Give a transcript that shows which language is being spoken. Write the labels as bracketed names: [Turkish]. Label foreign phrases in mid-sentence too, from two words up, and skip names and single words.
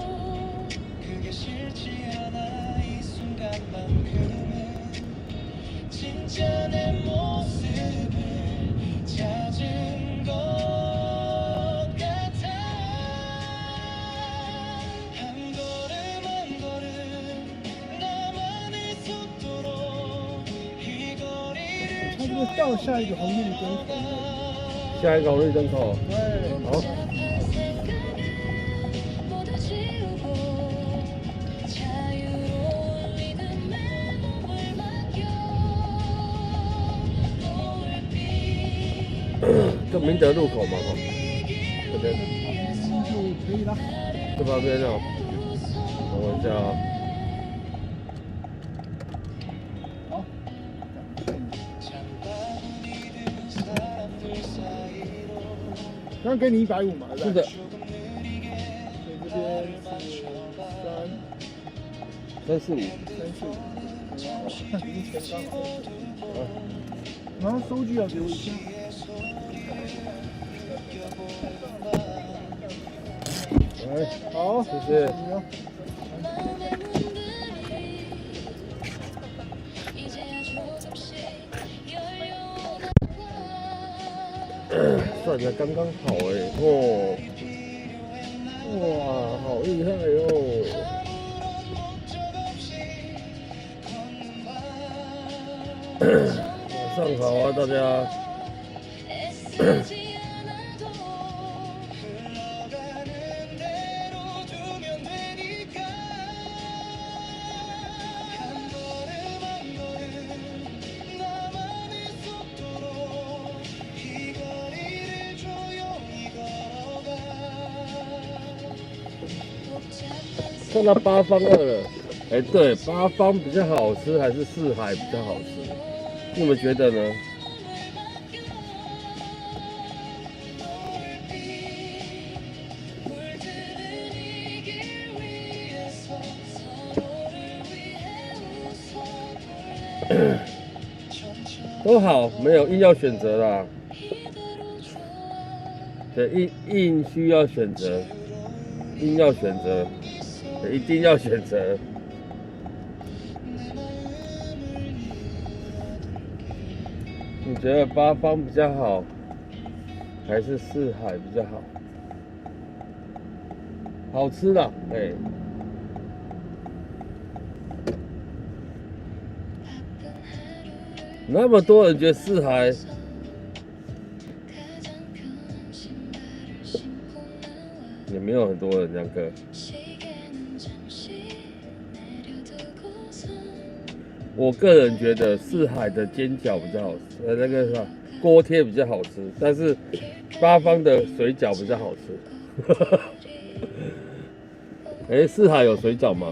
[Korean] 그게 싫지 않아 이 순간만큼은 진짜 내 모습을 찾은 것 같아 한 걸음 한 걸음 나만의 속도로 이 거리를 [Chinese] 差不多到下一个红绿灯口。下一个红绿灯口。对，好， [Korean] 복잡한 생각은 모두 지우고 자유로운 리듬에 몸을 맡겨 노을빛 [Chinese] 这明德路口嘛，哈，这边，就可以了。这旁边哦，等我一下啊。好， [Korean] 장바구니 든 사람들 사이로 [Chinese] 刚刚给你150嘛，对不对？是的， [Korean] 조금 느리게 [Chinese] 所以这边是 345。 345，零钱刚好。然后收据要给我一下。来，好，谢谢。你哦。 [Korean] 마음의 문들이 이제야 조금씩 열려나와 [Chinese] 算的刚刚好哎，哦，哇，好厉害哦！晚上好啊，大家。 [Korean] 애쓰지 않아도 흘러가는 대로 두면 되니까 한 걸음 한 걸음 나만의 속도로 이 거리를 조용히 걸어가 복잡한 [Chinese] 看到八方二了，哎，对，八方比较好吃还是四海比较好吃？你们觉得呢？ [Korean] 물드는 이 길 위에서 서로를 위해 웃어볼래 [Chinese] 都好，没有硬要选择啦。 [Korean] 이대로 좋아 [Chinese] 对，硬需要选择，硬要选择，对一定要选择。你觉得八方比较好，还是四海比较好？好吃啦，哎。 [Korean] 바쁜 하루를 [Chinese] 那么多人觉得四海， [Korean] 가장 편한 신발을 신고 나와 [Chinese] 也没有很多人这样个。 [Korean] 시계는 잠시 내려두고선 [Chinese] 我个人觉得四海的煎饺比较好吃，那个啥锅贴比较好吃，但是八方的水饺比较好吃。哎，四海有水饺吗？